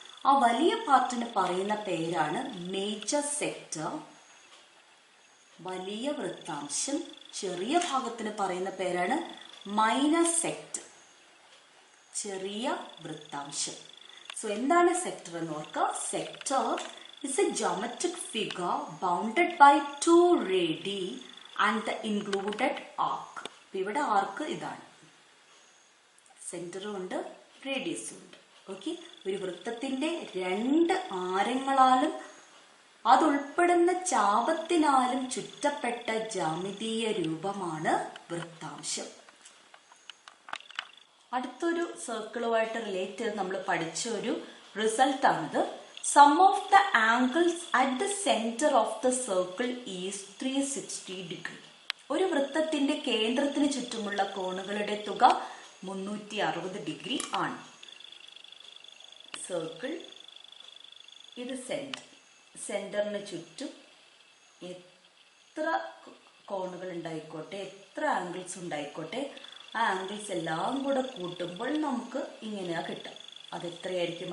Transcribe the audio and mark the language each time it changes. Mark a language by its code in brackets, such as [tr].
[ml] ആ വലിയ പാർട്ടിന് പറയുന്ന പേരാണ് മേജർ സെക്ടർ, വലിയ വൃത്താംശം. ചെറിയ ഭാഗത്തിന് പറയുന്ന പേരാണ് മൈനർ സെക്ടർ, ചെറിയ വൃത്താംശം. സോ എന്താണ് സെക്ടർ എന്ന് ഓർക്കുക. [en] Sector is a geometric figure bounded by two radii and the included arc. [ml] ഇവിടെ ആർക്ക് ഇതാണ്, സെന്ററും ഉണ്ട് റേഡിയസും ഉണ്ട്. ഓക്കെ, ഒരു വൃത്തത്തിന്റെ രണ്ട് ആരങ്ങളാലും അതുൾപ്പെടുന്ന ചാപത്തിനാലും ചുറ്റപ്പെട്ട ജാമിതീയ രൂപമാണ് വൃത്താംശം. അടുത്തൊരു സർക്കിളുമായിട്ട് റിലേറ്റ് ചെയ്ത് നമ്മൾ പഠിച്ച ഒരു റിസൾട്ടാണിത്. [en] Sum of the angles at the center of the circle is 360 degree. [ml] ഒരു വൃത്തത്തിന്റെ കേന്ദ്രത്തിന് ചുറ്റുമുള്ള കോണുകളുടെ തുക 360 ഡിഗ്രി ആണ്. സർക്കിൾ, ഇത് സെന്റർ. സെന്ററിന് ചുറ്റും എത്ര കോണുകൾ ഉണ്ടായിക്കോട്ടെ, എത്ര ആംഗിൾസ് ഉണ്ടായിക്കോട്ടെ, ആ ആംഗിൾസ് എല്ലാം കൂടെ കൂട്ടുമ്പോൾ നമുക്ക് ഇങ്ങനെയാ കിട്ടും. അതെത്രയായിരിക്കും?